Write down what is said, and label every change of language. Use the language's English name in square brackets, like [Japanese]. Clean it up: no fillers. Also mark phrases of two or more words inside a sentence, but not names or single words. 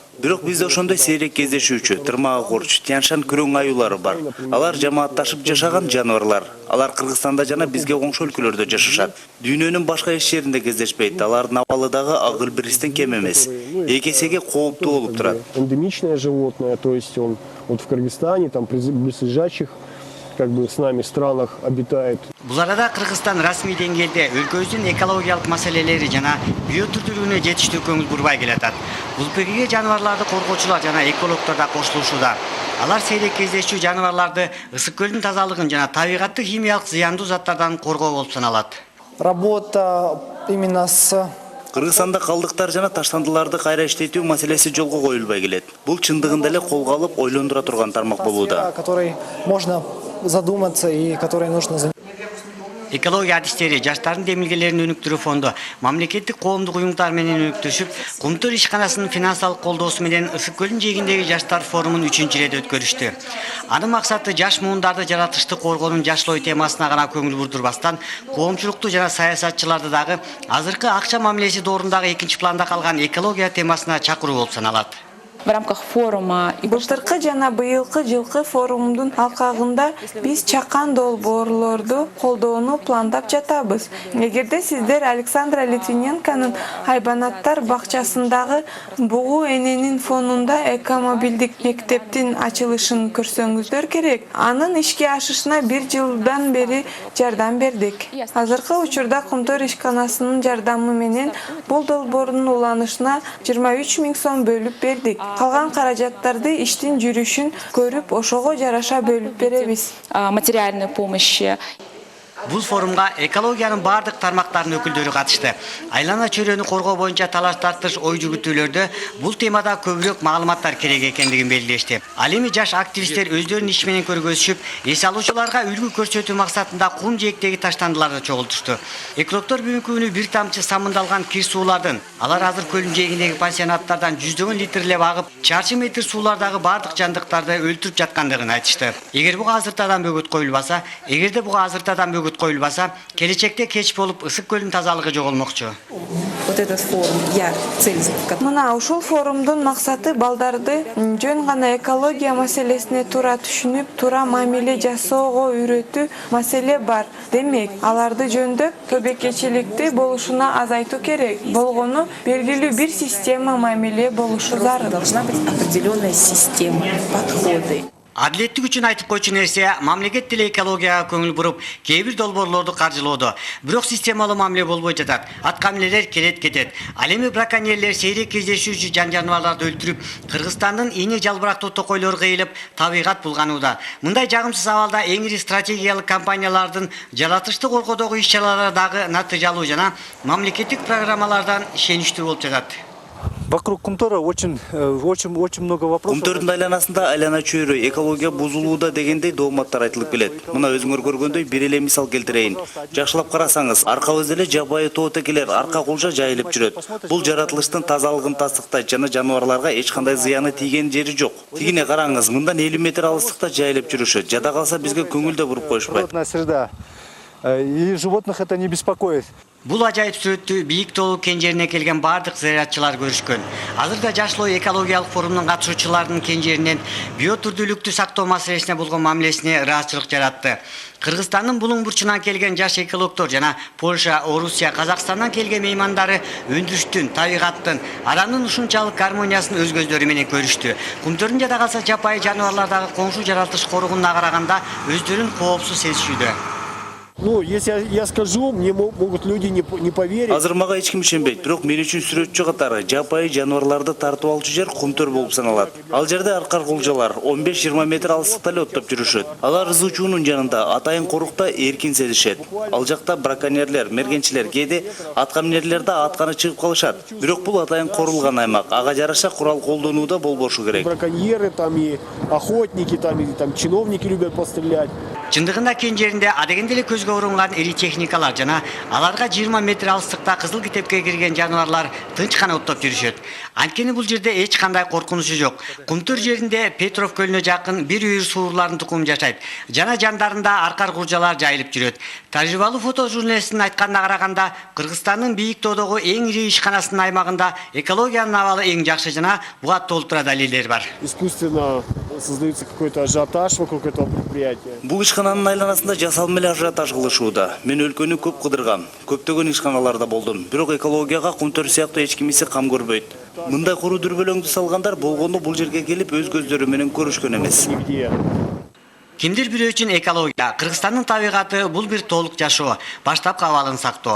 [Kyrgyz] Бирок бизде ошондой сейрек кездешүүчү, тырмагы корч, Тяншан күрөң аюулары бар. Алар жамаатташып жашаган жаныбарлар. Алар Кыргызстанда жана бизге коңшу өлкөлөрдө жашашат. Дүйнөнүн башка эч жеринде кездешпейт. Алардын абалыдагы ак илбирстен кем эмес. Эки эсеге кооптуу болуп турат. [Russian] Эндемичное животное, то есть он вот в Кыргызстане, там близлежащих с нами странах обитает. [Kyrgyz] Бул арада Кыргызстан расмий деңгээлде өлкөбүздүн экологиялык маселелери жана биотүрдүүлүгүнө жетиштүү көңүл бурбай келатат. Бул пикирге жаныбарларды коргоочулар жана экологдор да кошулушууда. Алар сейрек кездешүү жаныбарларды ысык көлдүн тазалыгын жана табигатты химиялык зыяндуу заттардан коргоо болуп саналат. [Russian] Работа именно с [Kyrgyz] Кыргызстанда калдыктар жана таштандыларды кайра иштетүү маселеси жолго коюлбай келет. Бул чындыгында эле колго алып ойлондура турган тармак болууда. [Russian] Который можно задуматься и который нужно заниматься. [Kyrgyz] Экология адистери жаштардын демилгелерин өнүктүрүү фонду мамлекеттик коомдук уюмдар менен өнүктүшүп, Кумтөр ишканасынын финансалык колдоосу менен Ысык көлдүн жээгиндеги жаштар форумун 3-чү ирет өткөрүштү. Анын максаты жаш муундарды жаратылышты коргоонун жашыл ой темасына гана көңүл бурдурбастан, коомчулукту жана саясатчыларды дагы азыркы акча мамилеси доорундагы экинчи планда калган экология темасына чакыруу болуп саналат. [Russian] В рамках форума и [Kyrgyz] Былтыркы жана быйылкы жылкы форумдун алкагында биз чакан долбоорлорду колдоону пландап жатабыз. Эгерде сиздер Александра Литвиненконун хайбанаттар бакчасындагы бугу эненин фонунда экомобилдик мектептин ачылышын көрсөңүздөр керек. Анын ишке ашышына 1 жылдан бери жардам бердик. Азыркы учурда Кумтөр ишканасынын жардамы менен бул долбоордун уланышына 23 000 сом бөлүп бердик. Калган каражаттарды иштин жүрүшүн көрүп, ошого жараша бөлүп беребиз. [Russian] материальной помощи. [Kyrgyz] Бул форумга экологиянын бардык тармактарынын өкүлдөрү катышты. Айлана чөйрөнү коргоо боюнча талаш тартыш ой жүгүтүүлөрдө бул темада көбүрөөк маалыматтар керек экендигин белгилешти. Ал эми жаш активисттер өздөрүнүн иши менен көргөзүшүп, эс алуучуларга үлгү көрсөтүү максатында кум жээктеги таштандыларды чогултушту. Экологдор бүгүнкү күнү бир тамчы самындалган кир суулардын, алар азыр көлдүн жээгиндеги пансионаттардан 100 литрлеп агып, чарчы метр суулардагы бардык жандыктарды өлтүрүп жаткандыгын айтышты. Эгерде буга азыртадан бөгөт коюлбаса, келечекте кеч болуп ысык көлдүн тазалыгы жоголмокчу. [Russian] Вот этот форум, [Kyrgyz] Мына ушул форумдун максаты балдарды жөн гана экология маселесине туура түшүнүп, туура мамиле жасоого үйрөтүү маселе бар. Демек, аларды жөндөп, тобекечиликти болушуна азайтуу керек. Болгону белгилүү бир система мамиле болушу зарыл. [Russian] Должна быть определенная система, подходы. [Kyrgyz] Адилеттик үчүн айтып койчу нерсе, мамлекет деле экологияга көңүл буруп, кээ бир долбоорлорду каржылоодо. Бирок системалуу мамиле болбой жатат. Аткаминерлер келет. Ал эми браконьерлер сейрек кездешүүчү жан-жаныбарларды өлтүрүп, Кыргызстандын ийне жалбырактуу токойлору кыйылып, табигат булганууда. Мындай жагымсыз абалда эң ири стратегиялык компаниялардын жаратылышты коргоодогу иш-чаралары дагы натыйжалуу жана мамлекеттик программалардан ишеничтүү болуп жатат. [Russian] Вокруг Кумтора очень много вопросов. [Kyrgyz] Кумтөрдүн айланасында айлана чөйрө экология бузулууда дегендей дооматтар айтылып келет. Мына өзүңөр көргөндөй бир эле мисал келтирейин. Жакшылап карасаңыз, аркабызда эле жапайы тоо текелер арка кулжа жайылып жүрөт. Бул жаратылыштын тазалыгын тастыктайт жана жаныбарларга эч кандай зыяны тийген жери жок. Тигине караңыз, мындан 50 метр алыстыкта жайылып жүрүшөт. Жада калса бизге көңүл да буруп коюшпайт. [Russian] И животных это не беспокоит. [Kyrgyz] Бул ажайып сүрөттү бийик тоолуу кенжерине келген бардык зыяратчылар көрүшкөн. Азырда Жашлоо экологиялык форумдун катышуучуларынын кенжеринен биотүрдүүлүктү сактоо маселесине болгон мамилесине ыраазычылык жаратты. Кыргызстандын булуң бурчунан келген жаш экологдор жана Польша, Орусия, Казакстандан келген меймандары өндүрүштүн, табигаттын, адамдын ушунчалык гармониясын өз көздөрү менен көрүштү. Кумтөрдүн жада калса жапайы жаныбарлардагы коңшу жаратылыш коргонуна караганда өздөрүн коопсуз сезишүүдө. [Russian] Ну, если я скажу, мне могут люди не поверить. [Kyrgyz] Азыр мага эч ким ишенбейт, бирок мен үчүн сүрөтчү катары жапайы жаныбарларды тартып алчу жер Кумтөр болуп саналат. Ал жерде аркар кулжалар 15-20 метр алыстыкта эле оттоп жүрүшөт. Алар ызуучуунун жанында атайын корукта эркин сезишет. Ал жакта браконьерлер, мергенчилер, кээде аткаминерлер да атканы чыгып калышат. Бирок бул атайын корулган аймак. Ага жараша курал колдонууда болбошу керек. [Russian] Браконьеры там и охотники, там чиновники любят пострелять. [Kyrgyz] Чындыгында кенжеринде адегенде эле көзгө урунган ири техникалар жана аларга 20 метр алыстыкта кызыл китепке кирген жаныбарлар тынч гана оттоп жүрүшөт. Анткени бул жерде эч кандай коркунучу жок. Кумтөр жеринде Петров көлүнө жакын бир үйүр суурлардын тукуму жашайт. Жана жандарында аркар куржалар жайылып жүрөт. Тажрыйбалуу фотожурналисттин айтканына караганда, Кыргызстандын бийик тоодогу эң ири ишканасынын аймагында экологиянын абалы эң жакшы жана буга толтура далилдер бар. [Russian] Искусственно создается какой-то ажиотаж вокруг этого предприятия. [Kyrgyz] Бул ишкананын айланасында жасалма эле ажиотаж кылышууда. Мен өлкөнү көп кыдыргам. Көптөгөн ишканаларда болдум. Бирок экологияга Кумтөр сыяктуу эч кимиси кам көрбөйт. Мындай куруу дүрбөлөңдү салгандар болгону бул жерге келип өз көздөрү менен көрүшкөн эмес. Кимдир бирөө үчүн экология, Кыргызстандын табигаты бул бир толук жашоо, баштапкы абалын сактоо.